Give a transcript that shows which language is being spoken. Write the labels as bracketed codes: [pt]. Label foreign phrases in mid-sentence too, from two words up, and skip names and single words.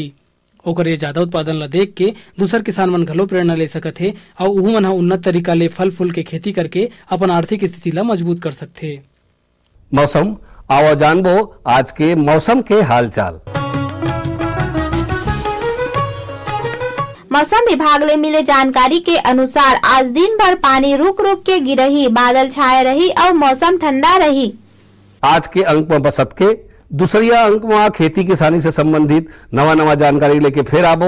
[hne] ओकर ये ज्यादा उत्पादन ला देख के दूसर किसान मन घलो प्रेरणा ले सकत है और उहू मन उन्नत तरीका ले फल फूल के खेती करके अपन आर्थिक स्थिति ला मजबूत कर सकथे। मौसम आओ जानबो आज के मौसम के हालचाल। मौसम विभाग ले मिले जानकारी के अनुसार आज दिन भर पानी रुक रुक के गिरही, बादल छाए रही और मौसम ठंडा रही। आज के अंक में बसत के दूसरिया अंक में खेती किसानी से संबंधित नवा जानकारी लेके फिर आबो।